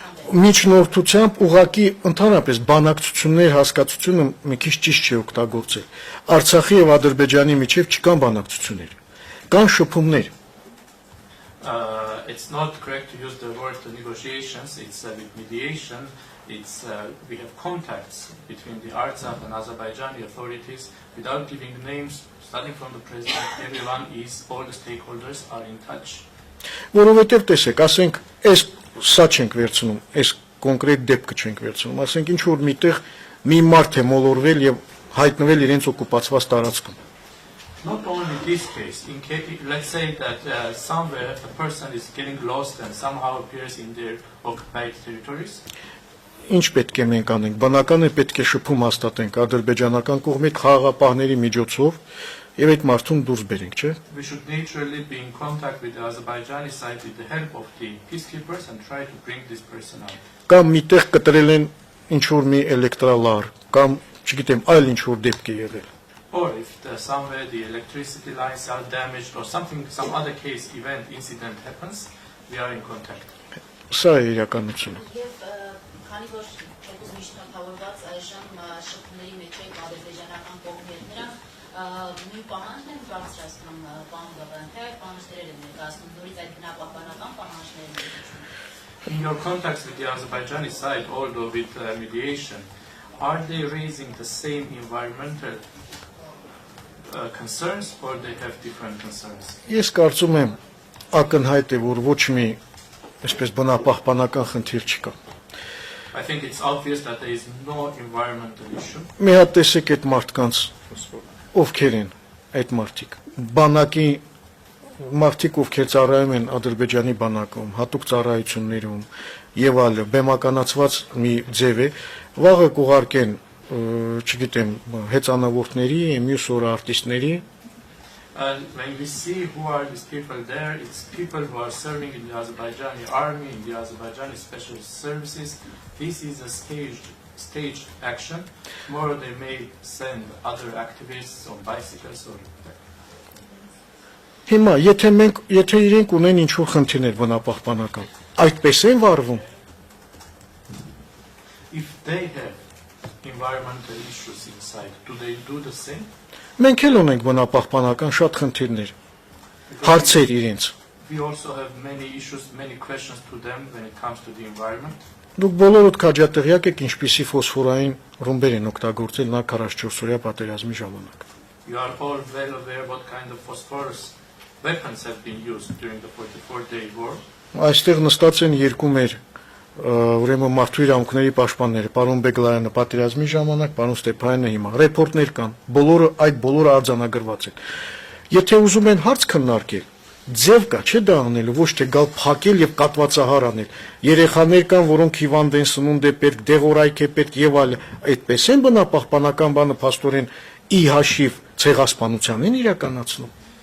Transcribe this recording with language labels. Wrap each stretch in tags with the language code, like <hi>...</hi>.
<hy>Միջնորդությամբ ուղղակի ընդհանրապես բանակցություններ հասկացությունը մի քիչ ճիշտ չի օգտագործել։ Արցախի եւ Ադրբեջանի միջև չկան բանակցություններ, կան շփումներ։</hy> <en>It's not correct to use the word negotiations. It's with mediation. It's we have contacts between the Artsakh and Azerbaijani authorities without giving names. Starting from the president, everyone is, all the stakeholders are in touch.</en> <hy>Որովհետև տեսեք, ասենք, այս սա չենք վերցնում, այս կոնկրետ դեպքը չենք վերցնում, ասենք ինչ որ միտեղ մի մարդ է մոլորվել եւ հայտնվել իրենց օկուպացված տարածքում։</hy> <en>Not only this case, let's say that somewhere a person is getting lost and somehow appears in their occupied territories.</en> <hy>Ինչ պետք է մենք անենք, բնական է պետք է շփում հաստատենք ադրբեջանական կողմի խաղաղապահների միջոցով եւ այդ մարդուն դուրս բերենք, չէ՞։</hy> <en>We should naturally be in contact with the Azerbaijani side with the help of the peacekeepers and try to bring this person out.</en> <hy>Կամ միտեղ կտրել են ինչ որ մի էլեկտրալար, կամ չգիտեմ, այլ ինչ որ դեպք է եղել։</hy> <en>Or if somewhere the electricity lines are damaged or some other case incident happens, we are in contact.</en> <hy>Սա է իրականությունը։ Եվ քանի որ չոքուզ միջնորդավորված այժմ շփումների մեջ է ադրբեջանական կողմերը, նրանք մի պահանջ են բարձրացնում պարոն Գավրյան, թե այդ պահանջները են ներկայացնում նորից այդ բնապահպանական պահանջները։</hy> <en>In your contacts with the Azerbaijani side, although with mediation, are they raising the same environmental concerns or they have different concerns?</en> <hy>Ես կարծում եմ ակնհայտ է, որ ոչ մի այսպես բնապահպանական խնդիր չկա։</hy> <en>I think it's obvious that there is no environmental issue.</en> <hy>Մի հատ տեսեք այդ մարդկանց, ովքեր են այդ մարդիկ։ Բանակի մարդիկ, ովքեր ծառայում են Ադրբեջանի բանակում, հատուկ ծառայություններում եւ այլը, բեմականացված մի ձև է, վաղը կուղարկեն, չգիտեմ, հեծանավորների, մյուս օրը արտիստների։</hy> <en>And when we see who are these people there, it's people who are serving in the Azerbaijani army, in the Azerbaijani special services. This is a staged action. Tomorrow they may send other activists on bicycles or.</en> <hy>Հիմա, եթե իրենք ունեն ինչ-որ խնդիրներ բնապահպանական, այդպես են վարվում։</hy> <en>If they have environmental issues inside, do they do the same?</en> <hy>Մենք էլ ունենք բնապահպանական շատ խնդիրներ, հարցեր իրենց։</hy> <en>We also have many issues, many questions to them when it comes to the environment.</en> <hy>Դուք բոլորդ քաջատեղյակ եք ինչպիսի ֆոսֆորային ռումբեր են օգտագործել նա 44-օրյա պատերազմի ժամանակ։</hy> <en>You are all well aware what kind of phosphorus weapons have been used during the 44-day war.</en> <hy>Այստեղ նստած են երկու մեր ուրեմն մարդու իրավունքների պաշտպանները, պարոն Բեգլայանը պատերազմի ժամանակ, պարոն Ստեփանյանը հիմա ռեպորտներ կան, բոլորը արձանագրված են։ Եթե ուզում են հարց քննարկել, ձև կա, չէ՞ դա անելու, ոչ թե գալ փակել եւ կատվածահար անել։ Երեխաներ կան, որոնք հիվանդ են, սնունդ է պետք, դեղորայք է պետք եւ այլ, այդպես են բնապահպանական բանը փաստորեն ի հաշիվ ցեղասպանության են իրականացնում։</hy>